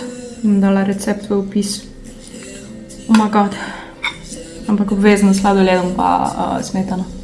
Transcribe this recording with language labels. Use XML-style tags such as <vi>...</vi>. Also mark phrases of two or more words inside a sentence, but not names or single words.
<sl>Bom dala recept v opis.</sl> <en>Oh my god.</en> <sl>Ampak obvezno s sladoledom pa smetano.</sl>